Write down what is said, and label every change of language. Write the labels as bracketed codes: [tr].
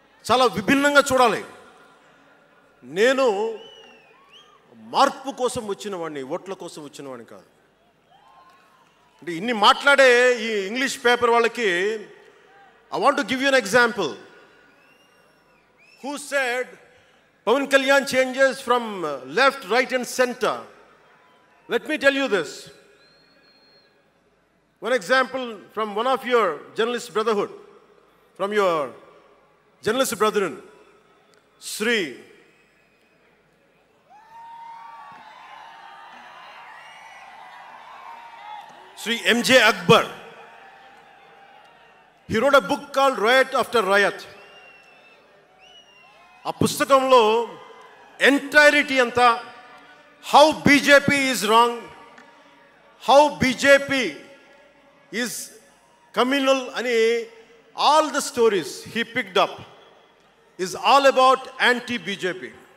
[te] చాలా విభిన్నంగా చూడాలి. నేను మార్పు కోసం వచ్చిన వాడిని, ఓట్ల కోసం వచ్చిన వాడిని కాదు. అంటే ఇన్ని మాట్లాడే ఈ ఇంగ్లీష్ పేపర్ వాళ్ళకి [en] I want to give you an example. Who said Pawan Kalyan changes from left, right and center? Let me tell you this. One example from one of your journalist brotherhood, from your journalist brethren, Sri M.J. Akbar. He wrote a book called Riot After Riot. [te] ఆ పుస్తకంలో [en] Entirety అంతా how BJP is wrong, how BJP is communal అని all the stories he picked up is all about anti BJP.